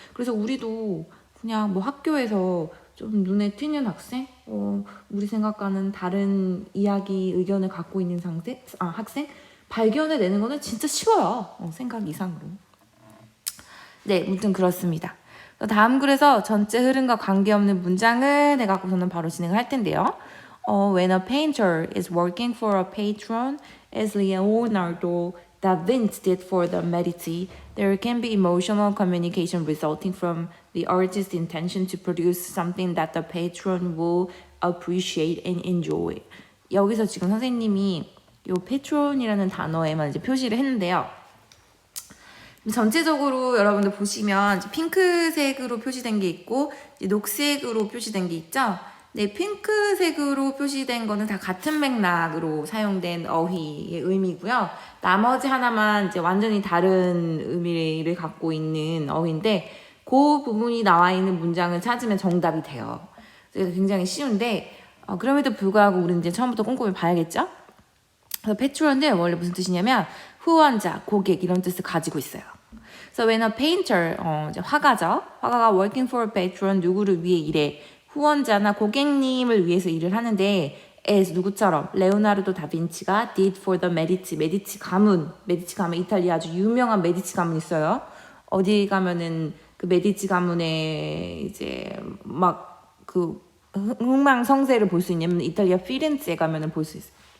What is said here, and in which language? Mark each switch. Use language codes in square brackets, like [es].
[ko] 그래서 우리도 그냥 뭐 학교에서 좀 눈에 띄는 학생, 우리 생각과는 다른 이야기, 의견을 갖고 있는 학생 발견해내는 거는 진짜 쉬워요. 생각 이상으로. 네, 무튼 그렇습니다. 다음 글에서 전체 흐름과 관계없는 문장을 해갖고서는 바로 진행을 할 텐데요. [en] When a painter is working for a patron, as Leonardo da Vinci did for the Medici, there can be emotional communication resulting from the artist's intention to produce something that the patron will appreciate and enjoy. [ko] 여기서 지금 선생님이 이 patron이라는 단어에만 이제 표시를 했는데요. 전체적으로 여러분들 보시면 핑크색으로 표시된 게 있고 이제 녹색으로 표시된 게 있죠. 네, 핑크색으로 표시된 거는 다 같은 맥락으로 사용된 어휘의 의미고요. 나머지 하나만 이제 완전히 다른 의미를 갖고 있는 어휘인데 그 부분이 나와 있는 문장을 찾으면 정답이 돼요. 그래서 굉장히 쉬운데 그럼에도 불구하고 우리는 이제 처음부터 꼼꼼히 봐야겠죠. 그래서 패트론은 원래 무슨 뜻이냐면 후원자, 고객 이런 뜻을 가지고 있어요. [en] So when a painter, [ko] 이제 화가죠. 화가가 [en] working for a patron, [ko] 누구를 위해 일해. 후원자나 고객님을 위해서 일을 하는데 as 누구처럼 레오나르도 다빈치가 [en] did for the Medici. [ko] 메디치 가문 이탈리아 아주 유명한 메디치 가문 있어요. 어디 가면은 그 메디치 가문에 이제 막 그 흥망성쇠를 볼 수 있냐면 이탈리아 피렌체에 가면은 볼 수 있어요.